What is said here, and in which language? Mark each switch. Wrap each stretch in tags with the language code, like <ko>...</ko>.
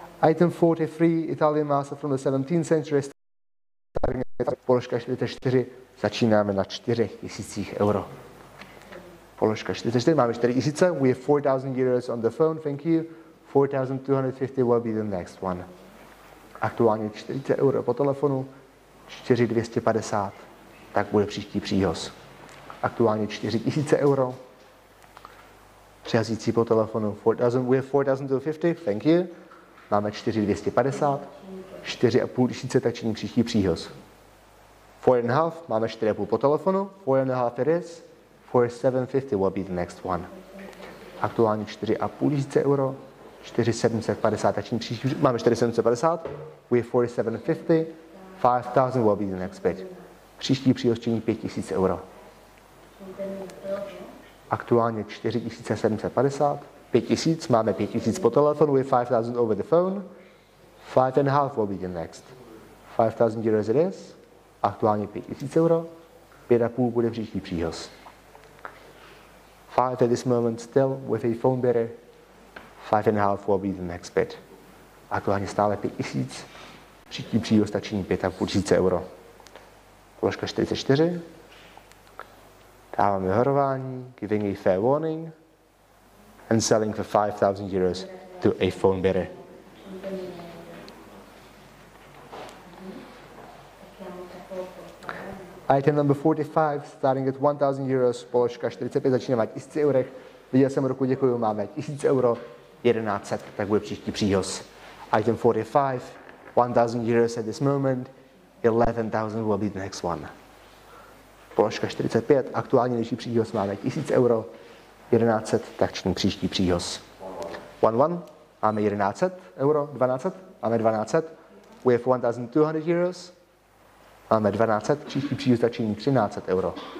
<en>Item 43, Italian master from the 17th century.</en> <cs>Položka 44, začínáme na 4,000 euro. Položka 44, máme 4,000.</cs> <en>We have 4,000 euros on the phone, thank you. 4,250 will be the next one.</en> <cs>Aktuálně 40 euro po telefonu, 4,250, tak bude příští příhoz. Aktuálně 4,000 euro. Přihazící po telefonu,</cs> <en>we have 4,250, thank you.</en> <cs>Máme 4,250, 4,500, tak činí příští příhoz.</cs> <en>4,5,</en> <cs>máme 4,5 po telefonu,</cs> <en>4,5 it is. 4,750 will be the next one.</en> <cs>Aktuálně 4,500 euro, 4,750, tak příští, máme 4,750,</cs> <en>we have 4,750, 5,000 will be the next bid.</en> <cs>Příští příhoz činí 5,000 euro. Aktuálně 4,750, 5,000, máme 5,000 po telefonu,</cs> <en>we have 5,000 over the phone, 5,5 will be the next. 5,000 euros it is,</en> <cs>aktuálně 5,000 euro, 5,5 bude příští příhoz.</cs> <en>5 at this moment still with a phone bidder. 5,5 will be the next bid.</en> <cs>Aktuálně stále 5,000. Příští příhoz činí 5500 euro. Položka 44. Dáváme varování,</cs> <en>giving a fair warning and selling for 5,000 euros to a phone bidder. Item number 45, starting at 1,000 euros,</en> <cs>položka 45, začínáme 1000 eurech. Viděl jsem ruku, děkuji, máme 1000 euro, 1100, tak bude příští příhoz.</cs> <en>Item 45, 1,000 euros at this moment, 11,000 will be the next one.</en> <cs>Položka 45, aktuálně nejvyšší příhoz máme 1000 euro, 1100, tak činí příští příhoz. 1,1, máme 1100 euro, 1200, máme 1200,</cs> <en>we have 1,200 euros,</en> <cs>máme 1200, příští příhoz tak činí 1300 euro.</cs>